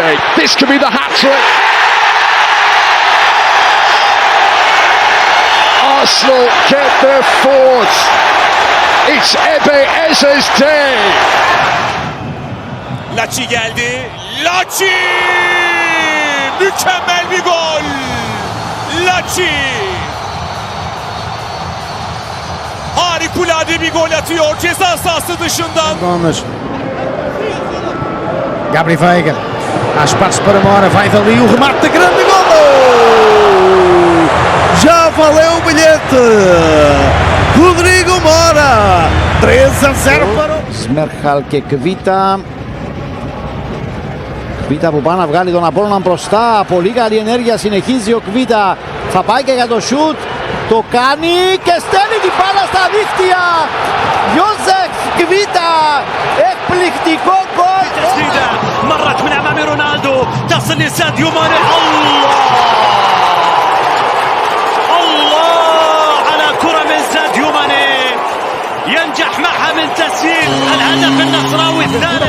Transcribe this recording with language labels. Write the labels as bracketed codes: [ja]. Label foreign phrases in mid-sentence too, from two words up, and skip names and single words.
[en] This could be the hat-trick. Arsenal get their fourth. It's Ebeeze's day. [tr] Laci geldi. Laci! Mükemmel bir gol. Laci! Harikulade bir gol atıyor ceza sahası dışından. [pt] Gabri Veiga, há espaço para Mora, vai dali o remate de grande golo! Já valeu o bilhete! [el] Rodrigo Mora, 3-0 para ο Σμέρχαλ και Κβίτα. Κβίτα που πάει να βγάλει τον Απόλλωνα μπροστά, πολύ καλή ενέργεια, συνεχίζει ο Κβίτα, θα πάει και για το σουτ, το κάνει και στέλνει την μπάλα στα δίχτυα! Ιώσεφ Κβίτα, εκπληκτικό γκολ! [ar] مرت من امام رونالدو تصل لساديو ماني الله على كرة من ساديو ماني ينجح معها من تسجيل الهدف النصراوي الثالث